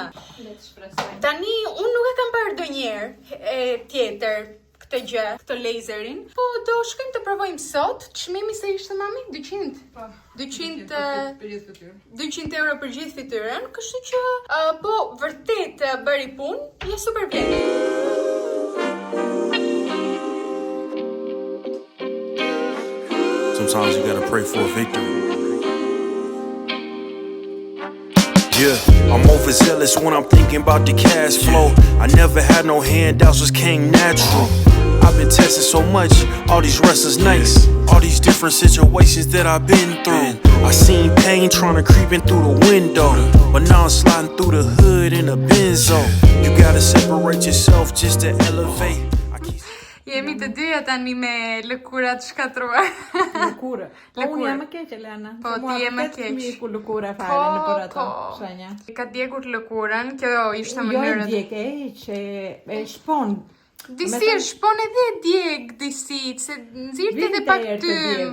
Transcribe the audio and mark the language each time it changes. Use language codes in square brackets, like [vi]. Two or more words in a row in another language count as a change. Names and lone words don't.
[sq] Tani unë nuk e kam parë ndonjëherë tjetër këtë gjë, këtë laserin. Po do shkojmë të provojmë sot. Çmimi sa ishte mami? 200. Po. 200 euro për gjithë fytyrën, kështu që po vërtet bëri punë, je super vjen. [en] Sometimes you gotta pray for a victory. Yeah, I'm overzealous when I'm thinking about the cash flow. I never had no handouts, just came natural. I've been testing so much, all these wrestlers nice, all these different situations that I've been through. I seen pain trying to creep in through the window, but now I'm sliding through the hood in a Benzo. You gotta separate yourself just to elevate. [sq] Jemi të dyja tani me lëkurat shkatruar. Lëkurë. Po unë jam më keq, Elena. Po ti je më keq. Ku lëkura fare në për ato shenja. Ka djegur lëkurën, kjo ishte mënyrë. Jo djeg, që e shpon. Disi e shpon edhe djeg disit, se nxirët edhe pak tym.